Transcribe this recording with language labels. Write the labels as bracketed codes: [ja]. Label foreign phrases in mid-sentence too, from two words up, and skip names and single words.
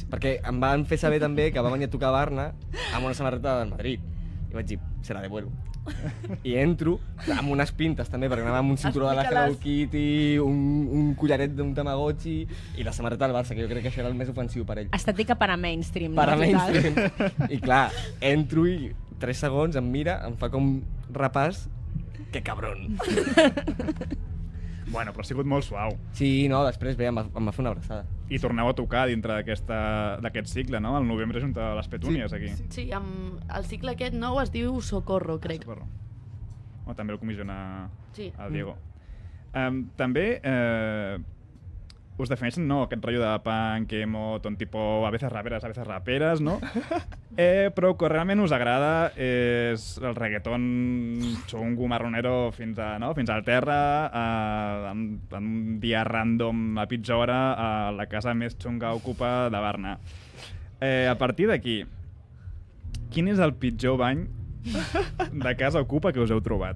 [ca] Perquè em van fer saber també que va venir a tocar a Barna amb una samarreta del Madrid. I vaig dir, [es] se la devuelvo. [ca] I entro amb unes pintes també, perquè anava amb un cinturó de la Hello Kitty, un collaret d'un Tamagotchi i la samarreta del Barça, que jo crec que això era el més ofensiu per ell. [es] Estètica para mainstream, no? Para mainstream. [ca] I clar, entro i 3 segons em mira, em fa com repàs, [es] que cabron. [ca] Bueno, però ha sigut molt suau. Sí, no, després bé, em va fer una abraçada. I torneu a tocar dintre d'aquest cicle, no? Al novembre junt a les Petúnies, aquí. Sí, el cicle aquest nou es diu Socorro, crec. Socorro. O també el comissiona el Diego. També us defineixen, no, aquest rotllo de punk, emo, ton [es] tipo a veces raperas, a veces raperas, [ca] no? Però que realment us agrada és el reggaeton xungo, marronero fins al terra, en un dia random a pitjor hora a la casa més xunga ocupa de Barna. A partir d'aquí, quin és el pitjor bany de casa ocupa que us heu trobat?